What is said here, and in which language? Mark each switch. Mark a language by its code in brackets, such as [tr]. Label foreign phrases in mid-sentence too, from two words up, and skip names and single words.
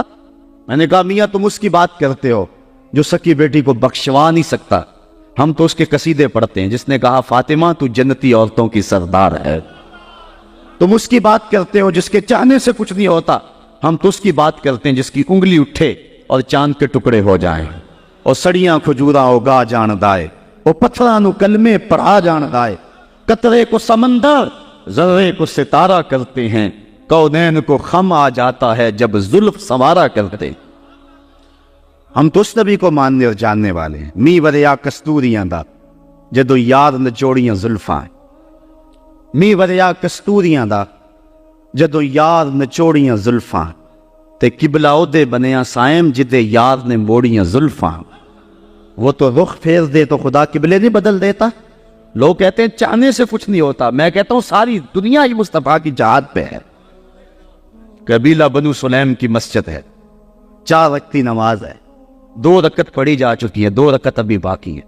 [ur] میں نے کہا میاں تم اس کی بات کرتے ہو جو سکی بیٹی کو بخشوا نہیں سکتا، ہم تو اس کے قصیدے پڑھتے ہیں جس نے کہا فاطمہ تو جنتی عورتوں کی سردار ہے۔ تم اس کی بات کرتے ہو جس کے چاہنے سے کچھ نہیں ہوتا، ہم تو اس کی بات کرتے ہیں جس کی انگلی اٹھے اور چاند کے ٹکڑے ہو جائیں، اور [pa] سڑیاں کھجورا اگا جان دائے، وہ پتھراں نو کلمے پڑھا جان دائے، [ur] قطرے کو سمندر ذرے کو ستارہ کرتے ہیں، کونین کو خم آ جاتا ہے جب زلف سنوارا کرتے۔ ہم تو اس نبی کو ماننے اور جاننے والے ہیں، [pa] می وریا کستوریاں دا جدو یاد نچوڑیاں زلفاں، می وریا کستوریاں دا جدو یار نچوڑیاں زلفاں، تے قبلہ اودے بنیا سائم جدے یار نے موڑیاں زلفاں۔ [ur] وہ تو رخ پھیر دے تو خدا قبلے نہیں بدل دیتا۔ لوگ کہتے ہیں چاہنے سے کچھ نہیں ہوتا، میں کہتا ہوں ساری دنیا ہی مصطفیٰ کی جہاد پہ ہے۔ قبیلہ بنو سلیم کی مسجد ہے، 4 رکعتی نماز ہے، 2 رکعت پڑھی جا چکی ہے، 2 رکعت ابھی باقی ہے۔